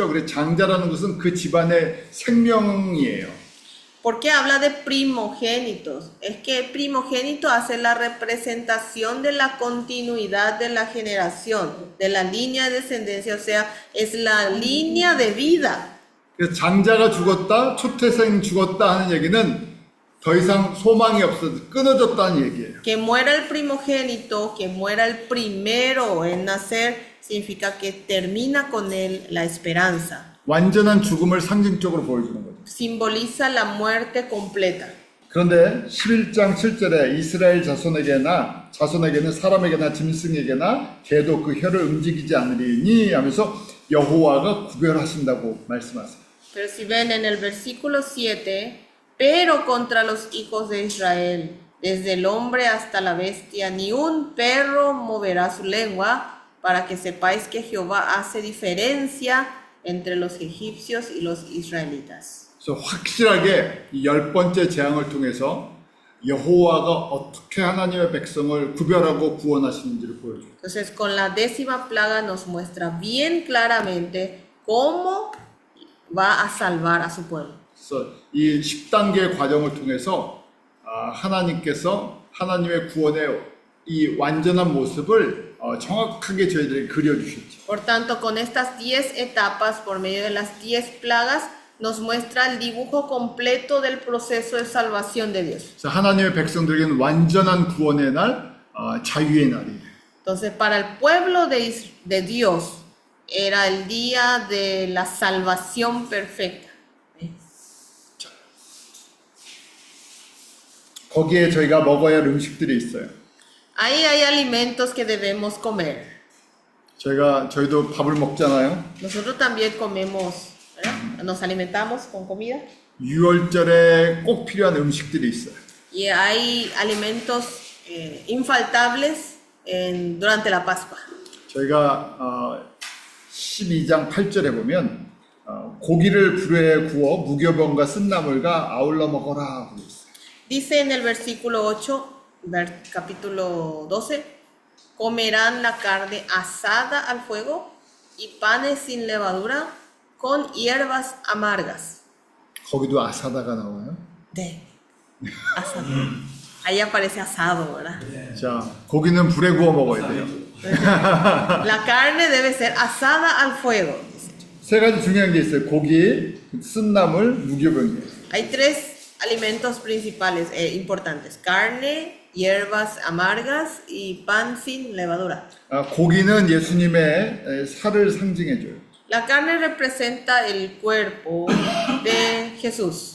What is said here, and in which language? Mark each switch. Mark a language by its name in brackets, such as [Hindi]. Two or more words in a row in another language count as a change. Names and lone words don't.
[Korean] 그래서 장자라는 것은 그 집안의 생명이에요. [Spanish] ¿Por qué habla de primogénitos? Es que primogénito hace la representación de la continuidad de la generación, de la línea de descendencia, o sea, es la línea de vida. [Korean] 그래서 장자가 죽었다, 초태생 죽었다 하는 얘기는 더 이상 소망이 없어 끊어졌다는 얘기예요. [Spanish] Que muera el primogénito, que muera el primero en nacer, significa que termina con él la esperanza. [Korean] 완전한 죽음을 상징적으로 보여주는 거죠. [Spanish] Simboliza la muerte completa. [Korean] 그런데 11장 7절에 이스라엘 자손에게는 사람에게나 짐승에게나 개도 그 혀를 움직이지 않으리니 하면서 여호와가 구별하신다고 말씀하세요. [Spanish] Pero si ven en el versículo 7, pero contra los hijos de Israel, desde el hombre hasta la bestia, ni un perro moverá su lengua, para que sepáis que Jehová hace diferencia entre los egipcios y los israelitas. [Korean] 그래서 확실하게 이 10번째 재앙을 통해서 여호와가 어떻게 하나님의 백성을 구별하고 구원하시는지를 보여줘요. [Spanish] Entonces, con la 10ª plaga nos muestra bien claramente cómo va a salvar a su pueblo. [Korean] 그래서 이 10단계 과정을 통해서 하나님께서 하나님의 구원의 이 완전한 모습을 정확하게 저희들에게 그려주셨죠. [Spanish] Por tanto, con estas 10 etapas, por medio de las 10 plagas, nos muestra el dibujo completo del proceso de salvación de Dios. [Korean] 그래서 하나님의 백성들에게는 완전한 구원의 날, 자유의 날이에요. [Spanish] Entonces, para el pueblo de Dios, era el día de la salvación perfecta. [Korean] 거기에 저희가 먹어야 할 음식들이 있어요. [Spanish] Ahí hay alimentos que debemos comer. [Korean] 저희도 밥을 먹잖아요. [Spanish] Nosotros también comemos, ¿verdad? Nos alimentamos con comida. [Korean] 유월절에 꼭 필요한 음식들이 있어요. [Spanish] Y hay alimentos infaltables durante la Pascua. [Korean] 저희가 12장 8절에 보면 고기를 불에 구워 무교병과 쓴나물과 아울러 먹어라 하고 있어요. [Spanish] Dice en el versículo 8, capítulo 12, comerán la carne asada al fuego y panes sin levadura con hierbas amargas. [Korean] 거기도 아사다가 나와요. [Spanish] De asado. Ahí aparece asado, ¿verdad? [Korean] 자, 고기는 불에 구워 먹어야 돼요. [Spanish] La carne debe ser asada al fuego. [Korean] 세 가지 중요한 게 있어요. 고기, 쓴나물, 무교병이에요. [Spanish] Hay 3 alimentos principales importantes: carne, hierbas amargas y pan sin levadura. [Korean] 고기는 예수님의 살을 상징해줘요. [Spanish] La carne representa el cuerpo de Jesús.